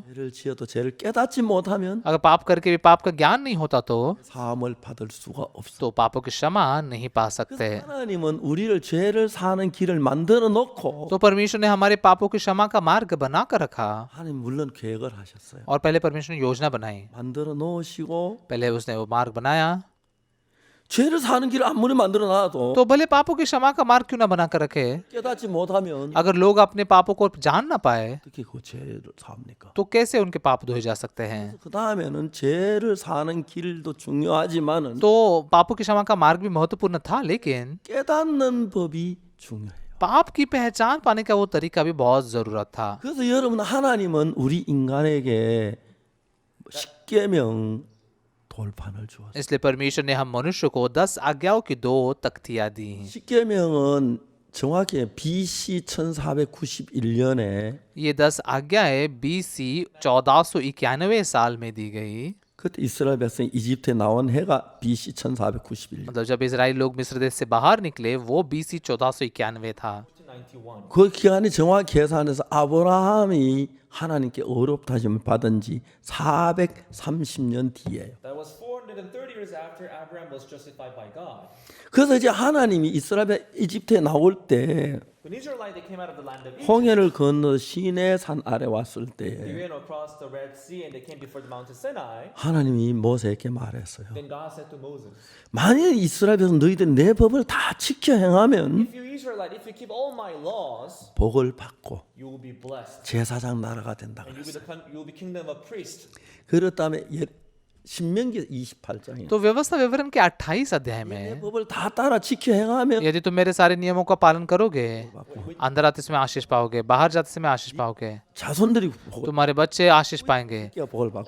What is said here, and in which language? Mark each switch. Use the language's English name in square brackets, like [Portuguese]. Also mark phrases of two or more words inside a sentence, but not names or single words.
[Korean] 죄를 지어도 죄를 깨닫지 못하면 [Hindi] अगर पाप करके भी पाप का ज्ञान नहीं होता तो [Korean] 사함을 받을 수가 없어. [Hindi] तो पापों की क्षमा नहीं पा सकते। [Korean] 하나님은 우리를 죄를 사는 길을 만들어 놓고 [Hindi] तो परमेश्वर ने हमारे पापों की क्षमा का मार्ग बना कर रखा, [Korean] 하나님 물론 계획을 하셨어요. [Hindi] और पहले परमेश्वर ने योजना बनाई, [Korean] 만들어 놓으시고 [Hindi] पहले उसने वो मार्ग बनाया, [Korean] 죄를 사는 길을 아무리 만들어 놔도 [Hindi] तो भले पापों की क्षमा का मार्ग क्यों ना बना कर रखे, [Korean] 깨닫지 못하면 [Hindi] अगर लोग अपने पापों को जान ना पाए [Korean] 어떻게 그 죄를 삽니까? [Hindi] तो कैसे उनके पाप धोए जा सकते हैं। [Korean] 그 다음에는 죄를 사는 길도 중요하지만은 [Hindi] तो पापों की क्षमा का मार्ग भी महत्वपूर्ण था, लेकिन [Korean] 깨닫는 법이 중요해요. [Hindi] पाप की पहचान पाने का वो तरीका भी बहुत जरूरत था। [Korean] 그래서 여러분 하나님은 우리 인간에게 십계명 돌판을 주었어요. [Hindi] इसलिए परमेश्वर ने हम मनुष्य को 10 आज्ञाओं की 2 तख्तियां दी हैं। [Korean] 십계명은 정확히 BC 1491년에 [Hindi] ये 10 आज्ञाएं BC 1491 साल में दी गई। [Korean] 그때 이스라엘 백성이 이집트에 나온 해가 BC 1491년. [Hindi] मतलब जब इजराइल लोग मिस्र देश से बाहर निकले वो BC 1491 था। [Korean] 91. 그 기간이 정확히 계산해서 아브라함이 하나님께 의롭다심을 받은 지 430년 뒤에요. [English] That was 430 years after Abraham was justified by God. [Korean] 그래서 이제 하나님이 이스라엘 이집트에 나올 때 [English] When Israelites they came out of the land of Egypt, [Korean] 홍해를 건너 시내산 아래 왔을 [English] they [Korean] 때 [English] went across the Red Sea and they came before the mountain Sinai. [Korean] 하나님이 모세에게 말했어요. [English] Then God said to Moses, [Korean] 만일 이스라엘 백성 너희들 내 법을 다 지켜 행하면 [English] "If you Israelite, if you keep all my laws, [Korean] 복을 받고 [English] you will be blessed, [Korean] 제사장 나라가 된다 [English] and [Korean] 그랬어요. [English] you will be kingdom of priests." [Korean] 그렇다면 신명기 28장에 [Hindi] तो व्यवस्था विवरण के 28 अध्याय [Korean] 내 [Hindi] में [Korean] 법을 다 따라 지켜 행하면 [Hindi] यदि तुम मेरे सारे नियमों का पालन करोगे, अंदर आते समय आशीष पाओगे, बाहर जाते समय आशीष पाओगे, [Korean] 자손들이 복을 [Hindi] तुम्हारे बच्चे आशीष पाएंगे, [Korean] 복을 받고